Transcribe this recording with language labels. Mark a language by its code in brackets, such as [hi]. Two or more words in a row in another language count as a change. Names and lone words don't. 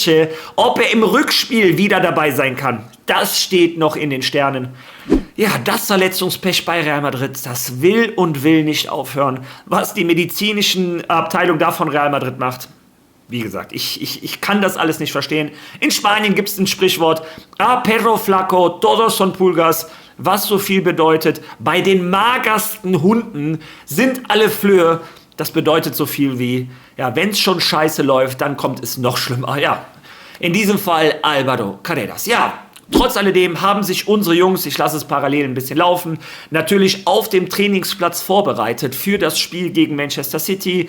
[de] Ob er im Rückspiel wieder dabei sein kann, das steht noch in den Sternen. Ja, das Verletzungspech bei Real Madrid, das will und will nicht aufhören. Was die medizinischen Abteilung da von Real Madrid macht, wie gesagt, ich kann das alles nicht verstehen. In Spanien gibt es ein Sprichwort, [es] a perro flaco, todos son pulgas, [de] was so viel bedeutet, bei den magersten Hunden sind alle Flöhe. Das bedeutet so viel wie, ja, wenn es schon scheiße läuft, dann kommt es noch schlimmer. Ja, in diesem Fall Álvaro Carreras. Ja, trotz alledem haben sich unsere Jungs, ich lasse es parallel ein bisschen laufen, natürlich auf dem Trainingsplatz vorbereitet für das Spiel gegen Manchester City.